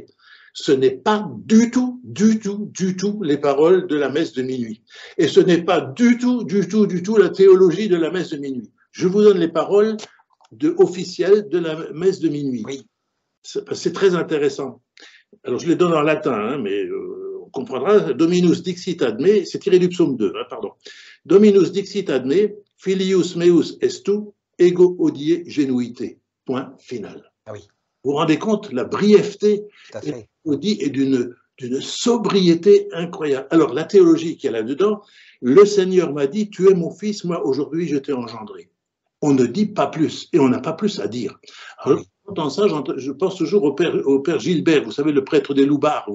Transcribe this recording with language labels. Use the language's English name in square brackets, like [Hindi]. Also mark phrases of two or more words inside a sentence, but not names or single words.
[French] Ce n'est pas du tout les paroles de la messe de minuit. Et ce n'est pas du tout la théologie de la messe de minuit. Je vous donne les paroles officielles de la messe de minuit. Oui. C'est très intéressant. Alors, je les donne en latin, hein, mais on comprendra. [Latin] Dominus dixit ad me, [French] c'est tiré du psaume 2, hein, pardon. [Latin] Dominus dixit ad me, filius meus estu, ego odie genuite. [French] Point final. Ah oui. Vous vous rendez compte, la brièveté et d'une sobriété incroyable. Alors, la théologie qu'il y a là-dedans, le Seigneur m'a dit, tu es mon fils, moi aujourd'hui je t'ai engendré. On ne dit pas plus, et on n'a pas plus à dire. Alors, dans ça, je pense toujours au père Gilbert, vous savez, le prêtre des Loubards.